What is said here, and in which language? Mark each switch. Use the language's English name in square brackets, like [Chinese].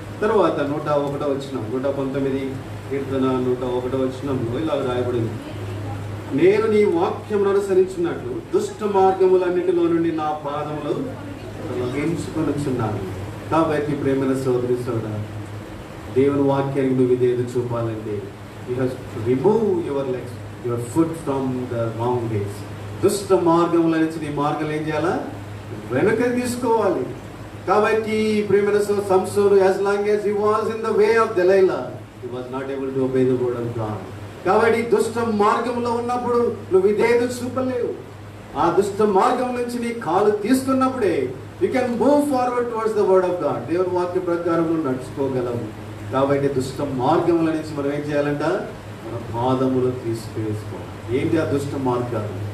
[Telugu] తర్వాత 101వ వచనం, 119 కీర్తన 101వ వచనంలో ఇలా రాయబడింది, నేను నీ వాక్యమును అనుసరించినట్లు దుష్ట మార్గములన్నిటిలో నుండి నా పాదములు తొలగించుకొనుచున్నాను. కాబట్టి ప్రేమైన సోదరి సోదరుడా, దేవుని వాక్యానికి నువ్వు విధేయత చూపాలంటే [English] You have to remove your foot from the wrong ways. [Telugu] దుష్ట మార్గముల నుంచి నీ మార్గాలు ఏం చేయాలా? వెనుక తీసుకోవాలి. కాబట్టి ప్రేమైన సంసోను, [English] as long as he was in the way of Delilah, he was not able to obey the word of God. [Telugu] కాబట్టి దుష్ట మార్గంలో ఉన్నప్పుడు నువ్వు విధేయత చూపలేవు. ఆ దుష్ట మార్గం నుంచి నీ కాలు తీసుకున్నప్పుడే [English] You can move forward towards the word of God. [Telugu] దేవుని వాక్య ప్రకారం నువ్వు నడుచుకోగలవు. కాబట్టి దుష్ట మార్గముల నుంచి మనం ఏం చేయాలంట? మన పాదములు తీసుకువేసుకోవాలి. ఏంటి ఆ దుష్ట మార్గాలు?